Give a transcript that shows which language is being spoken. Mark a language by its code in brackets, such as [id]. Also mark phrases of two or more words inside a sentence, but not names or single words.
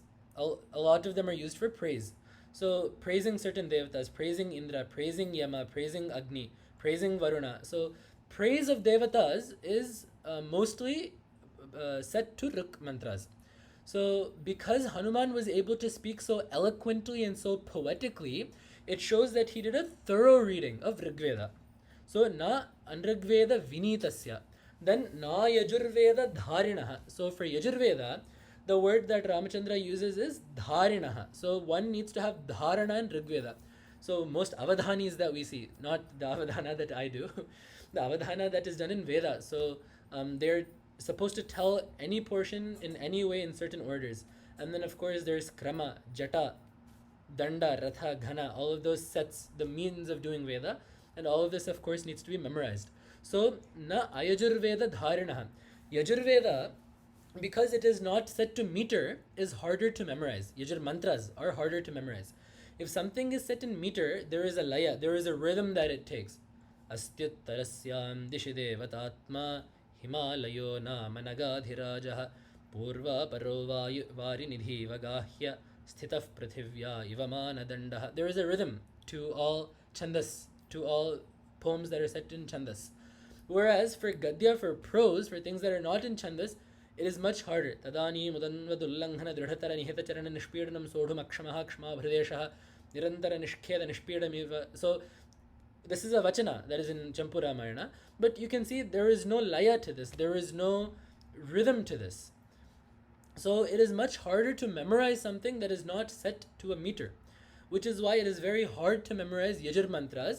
[en] A lot of them are used for praise. So praising certain devatas, praising Indra, praising Yama, praising Agni, praising Varuna. So praise of devatas is mostly set to Rik mantras. So because Hanuman was able to speak so eloquently and so poetically, it shows that he did a thorough reading of Rigveda. [sa] So न अनृग्वेद विनीतस्य. Then न यजुर्वेद धारिणः. [en] So for yajurveda, the word that Ramachandra uses is dharinaha. So one needs to have dharana in Rigveda. So most avadhanis that we see, not the avadhana that I do, the avadhana that is done in Veda. So they're supposed to tell any portion in any way in certain orders. And then of course there's [sa] क्रम, जटा, दण्ड, रथ, घन, [en] all of those sets, the means of doing Veda. And all of this, of course, needs to be memorized. So, [sa] न अयजुर्वेद धारिणः. [en] Yajurveda, because it is not set to meter, is harder to memorize. Yajur mantras are harder to memorize. If something is set in meter, there is a laya, there is a rhythm that it takes. [sa] अस्त्युत्तरस्यां दिशिदेवतात्मा हिमालयो नामनगाधिराजः पूर्वा परो वारिनिधी वगाह्य स्थितः पृथिव्या इवमानदण्डः. [en] There is a rhythm to all chandas, to all poems that are set in chandas. Whereas for gadya, for prose, for things that are not in chandas, it is much harder. [sa] तदानीं मुदन्वदुल्लङ्घन दृढतर निहित चरण निष्पेडनं सोढुम् अक्षमः क्ष्मा भृदेशः निरन्तर निष्खेद निष्पेडमिव. [en] So this is a vachana that is in Champu Ramayana, but you can see there is no laya to this, there is no rhythm to this. So it is much harder to memorize something that is not set to a meter, which is why it is very hard to memorize Yajur mantras.